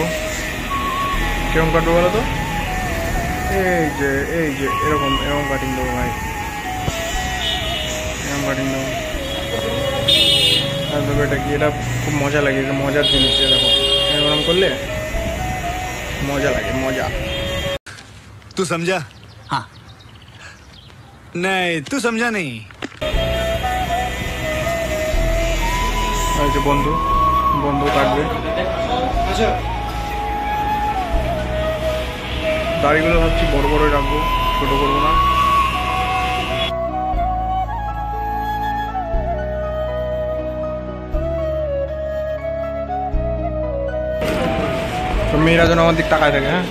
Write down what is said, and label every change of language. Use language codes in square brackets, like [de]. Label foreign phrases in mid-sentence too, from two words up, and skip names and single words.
[bn] কেমন কাটবো বলো তো? এই যে এরকম কাটিং দেবো ভাই, এরকম কাটিং দেবো। আর দেখো এটা কি, এটা খুব মজা লাগে, এটা মজার জিনিস। দেখো এরকম করলে মজা লাগে, মজা। [hi] तू समझा? हाँ नहीं तू समझा नहीं। [bn] এই যে বন্ধু কাটবে। দাড়িগুলো ভাবছি বড় বড় রাখবো, ছোট করবো না। তো মেয়েরা যেন আমার দিক তাকায় থাকে। হ্যাঁ